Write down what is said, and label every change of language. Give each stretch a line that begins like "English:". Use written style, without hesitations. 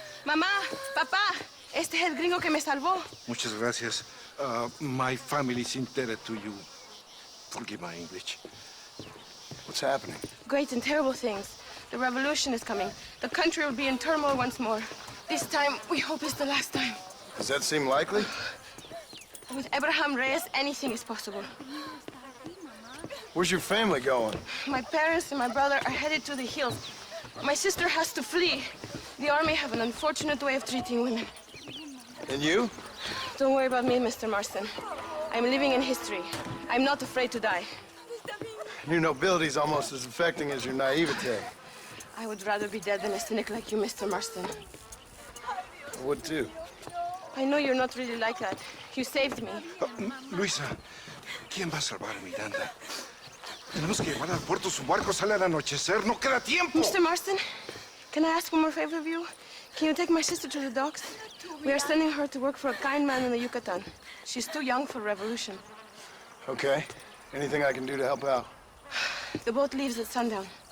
Spanish: Mamá, papá, este es el gringo que me salvó. Muchas gracias.
English: My family is indebted to you. Forgive my English. What's happening? Great and terrible things. The revolution is coming. The country will be in turmoil once more. This time, we hope it's the last time. Does that seem likely? With Abraham Reyes, anything is possible. Where's your family going? My parents and my brother are headed to the hills. My sister has to flee. The army have an unfortunate way of treating women. And you? Don't worry about me, Mr. Marston. I'm living in history. I'm not afraid to die. New nobility's almost as affecting as your naivete. I would rather be dead than a cynic like you, Mr. Marston. I would too. I know you're not really like that. You saved me.
Spanish: Luisa, ¿quién va a salvar a Miranda? Tenemos que llevar al puerto. Su barco sale al anochecer. No queda tiempo.
English: Mr. Marston, can I ask one more favor of you? Can you take my sister to the docks? We are sending her to work for a kind man in the Yucatan. She's too young for revolution. Okay. Anything I can do to help out? The boat leaves at sundown.